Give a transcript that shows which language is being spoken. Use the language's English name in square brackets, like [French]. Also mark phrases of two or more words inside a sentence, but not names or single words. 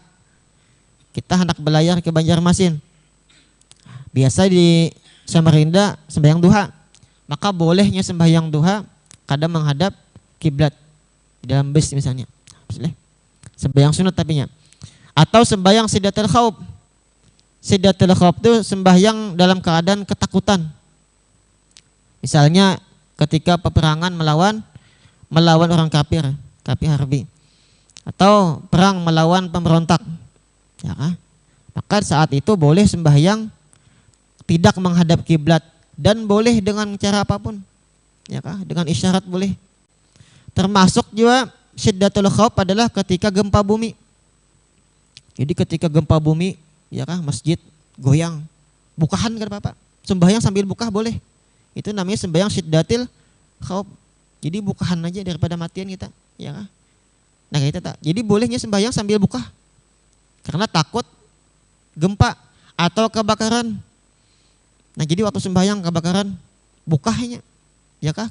[Indonesian] Kita hendak belayar ke Banjarmasin. Biasa di Samarinda sembahyang duha. [Banjar] Maka bolehnya sembahyang duha kada menghadap kiblat di dalam bus misalnya. [Indonesian] Sembahyang sunat tapinya. Atau sembahyang [Arabic] شدة الخوف. شدة الخوف [Indonesian] itu sembahyang dalam keadaan ketakutan. Misalnya ketika peperangan melawan orang [Arabic] كافر حربي, [Indonesian] atau perang melawan pemberontak, ya kan? Maka saat itu boleh sembahyang tidak menghadap kiblat, dan boleh dengan cara apapun, ya kan? Dengan isyarat boleh. Termasuk juga [Arabic] شدة الخوف [Indonesian] adalah ketika gempa bumi. Jadi ketika gempa bumi, ya kan, masjid goyang, [Banjar] bukahan kan apa-apa, sembahyang sambil buka boleh. Itu namanya sembahyang [Arabic] شدة الخوف. [Banjar] Jadi bukahan aja daripada matian kita, ya kan? [Indonesian] Nah kita tak. Jadi bolehnya sembahyang sambil buka, karena takut gempa atau kebakaran. [Banjar] Nah jadi waktu sembahyang kebakaran, bukahnya, ya kah?